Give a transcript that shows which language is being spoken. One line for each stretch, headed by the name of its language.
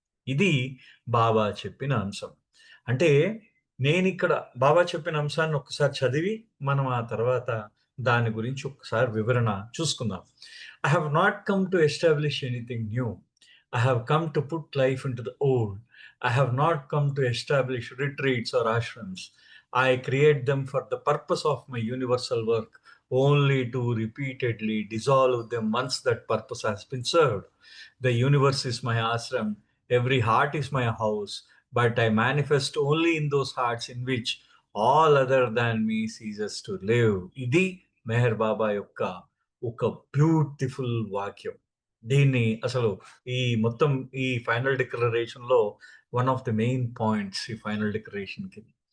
Telugu: ఇది బాబా చెప్పిన అంశం. అంటే నేనిక్కడ బాబా చెప్పిన అంశాన్ని ఒక్కసారి చదివి, మనం ఆ తర్వాత దాని గురించి ఒక్కసారి వివరణ చూసుకుందాం.
English: I have not come to establish anything new. I have come to put life into the old. I have not come to establish retreats or ashrams. I create them for the purpose of my universal work, only to repeatedly dissolve them once that purpose has been served. The universe is my ashram, every heart is my house, but I manifest only in those hearts in which all other than me ceases to live.
Telugu: ఇది మెహర్ బాబా యొక్క ఒక beautiful వాక్యం. దీన్ని అసలు మొత్తం ఈ final డిక్లరేషన్‌లో
English: one of the main points
Telugu: ఈ final డిక్లరేషన్‌కి.